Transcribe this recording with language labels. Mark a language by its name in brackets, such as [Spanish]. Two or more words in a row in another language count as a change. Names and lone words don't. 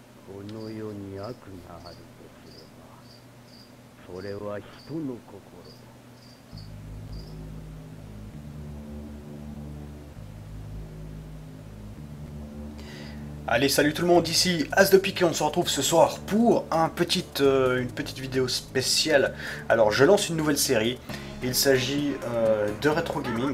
[Japanese] この世に悪があるとすれば、それは人の心だ。 [French] Allez, salut tout le monde, ici As de Pique et on se retrouve ce soir pour une petite vidéo spéciale. Alors, je lance une nouvelle série. Il s'agit de Retro Gaming.